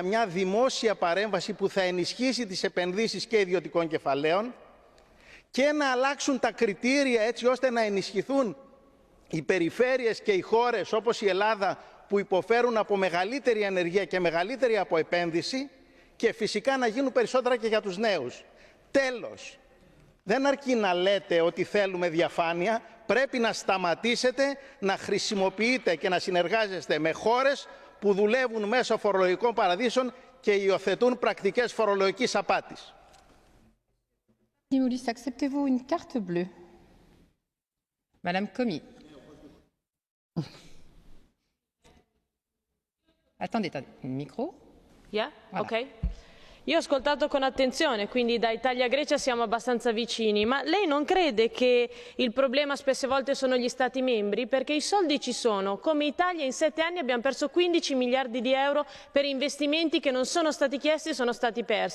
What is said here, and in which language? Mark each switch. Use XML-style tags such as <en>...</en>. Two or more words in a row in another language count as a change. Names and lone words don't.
<el>μια δημόσια παρέμβαση που θα ενισχύσει τις επενδύσεις και ιδιωτικών κεφαλαίων και να αλλάξουν τα κριτήρια έτσι ώστε να ενισχυθούν οι περιφέρειες και οι χώρες όπως η Ελλάδα που υποφέρουν από μεγαλύτερη ανεργία και μεγαλύτερη αποεπένδυση και φυσικά να γίνουν περισσότερα και για τους νέους. Τέλος, δεν αρκεί να λέτε ότι θέλουμε διαφάνεια, πρέπει να σταματήσετε να χρησιμοποιείτε και να συνεργάζεστε με χώρες που δουλεύουν μέσω φορολογικών παραδείσων και υιοθετούν πρακτικές φορολογικής απάτης.</el> <fr>Dimoulis, acceptez-vous une carte bleue? Madame Comi. Attendez, micro. Yeah? Voilà. Ok.</fr> <it>Io ho ascoltato con attenzione, quindi da Italia-Grecia siamo abbastanza vicini, ma lei non crede che il problema spesse volte sono gli Stati membri? Perché i soldi ci sono. Come Italia in 7 anni abbiamo perso 15 miliardi di euro per investimenti che non sono stati chiesti e sono stati persi.</it>